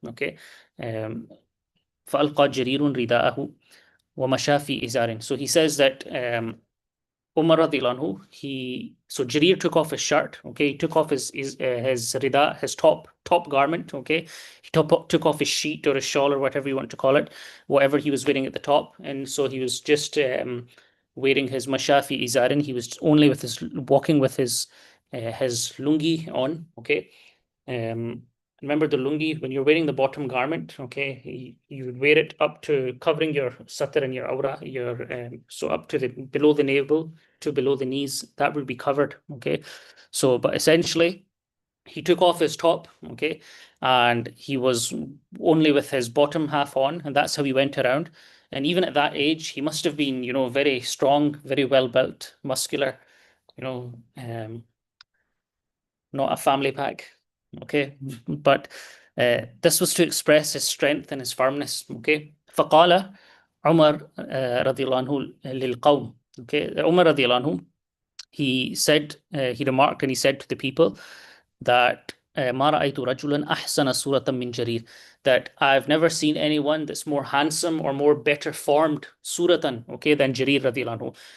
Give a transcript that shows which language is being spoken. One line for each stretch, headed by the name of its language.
Arabic: Okay, um, فألقى جرير رداءه ومشى في إزار.
English: So he says that Umar radiallahu anhu, so Jarir took off his shirt, okay, he took off his rida, his top garment, okay, he took off his sheet or his shawl or whatever you want to call it, whatever he was wearing at the top, and so he was just wearing his mashafi izarin. He was only walking with his lungi on, okay. Remember the lungi, when you're wearing the bottom garment, okay, you would wear it up to covering your satar and your aura, so up to below the navel to below the knees, that would be covered, okay. So, but essentially, he took off his top, okay, and he was only with his bottom half on, and that's how he went around. And even at that age, he must have been, very strong, very well built, muscular, not a family pack. Okay, but this was to express his strength and his firmness.
Arabic: Okay, فقال عمر رضي الله عنه للقوم.
English: Okay, Umar رضي الله عنه, he remarked and he said to the people that
Arabic: ما رأيت رجلا أحسن صورة من جرير,
English: that I've never seen anyone that's more handsome or more better formed suratan, okay, than Jarir radiallahu anhu.